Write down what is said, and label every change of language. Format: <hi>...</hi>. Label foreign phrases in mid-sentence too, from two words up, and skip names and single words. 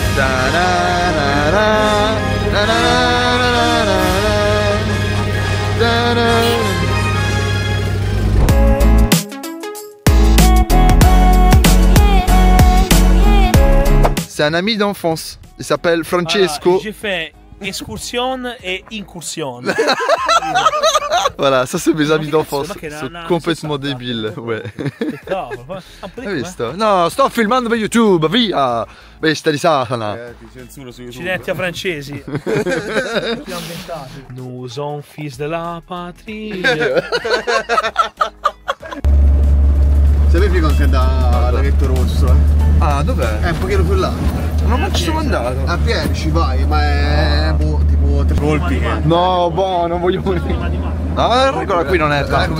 <fr>C'est un ami d'enfance, il s'appelle Francesco. J'ai fait excursion et incursion. Voilà, ça c'est mes amis d'enfance, ils sont complètement débiles, ouais.</fr> <it>No, sto filmando per YouTube, via! Bestia di Satana. Accidenti a francesi.</it> <fr>Nous sommes fils de la patrie.</fr> <it>Sapevi anche da laghetto rosso? Ah, dov'è? È un pochino più là. Non ci sono andato. A piedi ci vai, ma è tipo 3 colpi. No, boh, non voglio morire. No, regola qui non è tanto.</it>